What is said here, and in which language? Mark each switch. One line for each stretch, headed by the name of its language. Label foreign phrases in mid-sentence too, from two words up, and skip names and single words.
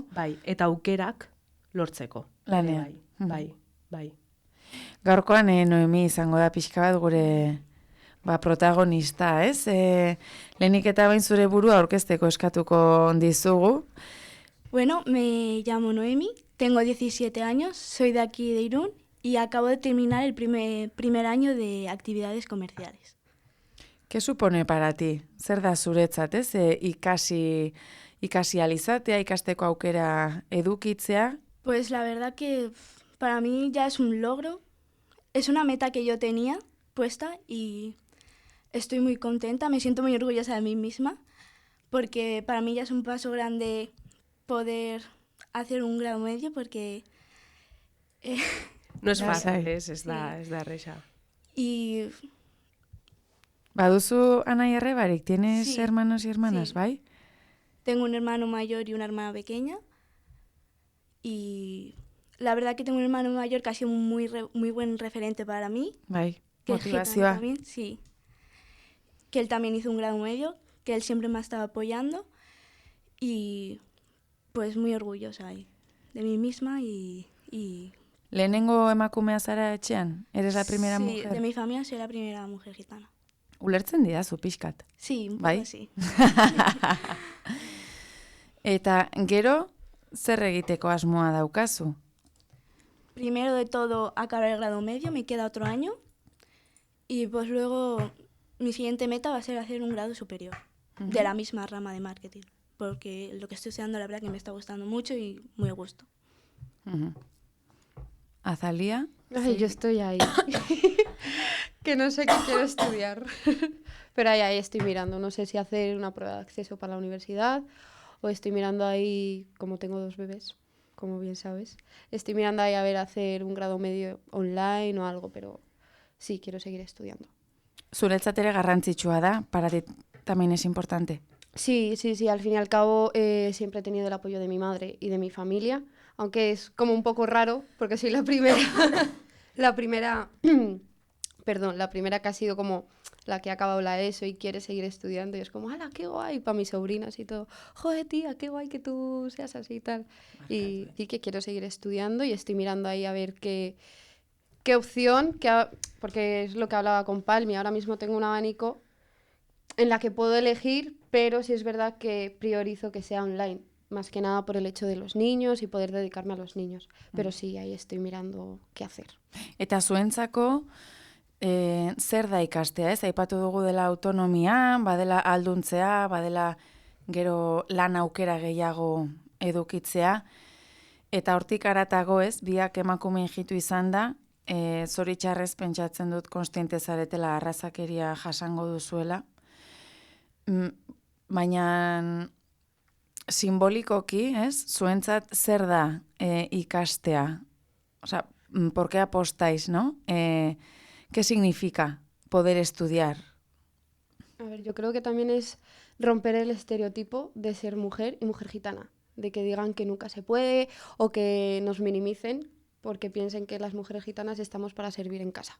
Basque: Bai, eta aukerak lortzeko. Lanean. Bai. Gaurkoan Noemi izango da pixka bat gure protagonista, ez? Lehenik eta bain zure burua aurkezteko eskatuko dizugu. Bueno,
Spanish: me llamo Noemi, tengo 17 años, soy de aquí de Irún y acabo de terminar el primer año de actividades comerciales. ¿Qué supone para ti?
Basque: Zer da zuretzat, ez? Ikasi alizatea, ikasteko aukera edukitzea?
Spanish: Pues la verdad que para mí ya es un logro, es una meta que yo tenía puesta y estoy muy contenta, me siento muy orgullosa de mí misma, porque para mí ya es un paso grande poder hacer un grado medio, porque... no es fácil,
Basque: es da erresa.
Spanish: Y...
Basque: ¿Baduzu anai arrebarik?
Spanish: ¿Tienes Sí. hermanos y hermanas, Sí.
Basque: bai?
Spanish: Tengo un hermano mayor y una hermana pequeña, y la verdad que tengo un hermano mayor que ha sido muy buen referente para mí.
Basque: Bai,
Spanish: Que es gitano
Basque: motivazioa.
Spanish: también, sí. Que él también hizo un grado medio, que él siempre me ha estado apoyando y pues muy orgullosa de mí misma y
Basque: Lehenengo emakumea zara etxean?
Spanish: ¿Eres la primera sí, mujer? de mi familia soy la primera mujer gitana.
Basque: Ulertzen didazu pixkat.
Spanish: Sí, un poco
Basque: Bai?
Spanish: así.
Basque: Eta gero, zer egiteko asmoa daukazu?
Spanish: Primero de todo acabar el grado medio, me queda otro año y pues luego mi siguiente meta va a ser hacer un grado superior de la misma rama de marketing, porque lo que estoy estudiando la verdad que me está gustando mucho y muy a gusto.
Basque: Azalia?
Spanish: Ay, yo estoy ahí. Que no sé qué quiero estudiar. Pero ahí estoy mirando. No sé si hacer una prueba de acceso para la universidad o estoy mirando ahí, como tengo 2 bebés, como bien sabes, estoy mirando ahí a ver hacer un grado medio online o algo, pero sí, quiero seguir estudiando.
Basque: Zuretzat ere garrantzitsua da,
Spanish: para ti también es importante. Sí, al fin y al cabo siempre he tenido el apoyo de mi madre y de mi familia, aunque es como un poco raro porque soy la primera, la primera que ha sido como la que ha acabado la ESO y quiere seguir estudiando y es como, ¡hala, qué guay! Para mis sobrinas y todo, ¡joder, tía, qué guay que tú seas así y tal! Y que quiero seguir estudiando y estoy mirando ahí a ver qué opción, porque es lo que hablaba con Palmi, ahora mismo tengo un abanico en la que puedo elegir, pero sí es verdad que priorizo que sea online, más que nada por el hecho de los niños y poder dedicarme a los niños. Pero sí, ahí estoy mirando qué hacer.
Basque: Eta zuentzako, zer da ikastea, ez? Aipatu dugu dela autonomia, badela alduntzea, badela gero lan aukera gehiago edukitzea, eta hortik haratago, ez? Biak emakume ijitu izan da, zoritxarrez pentsatzen dut konstiente zaretela arrazakeria jasango duzuela, baina simbolikoki, ez? Zuentzat zer da ikastea?
Spanish: Osea, ¿por qué apostáis, no? ¿Qué significa poder estudiar? A ver, yo creo que también es romper el estereotipo de ser mujer y mujer gitana, de que digan que nunca se puede o que nos minimicen porque piensen que las mujeres gitanas estamos para servir en casa.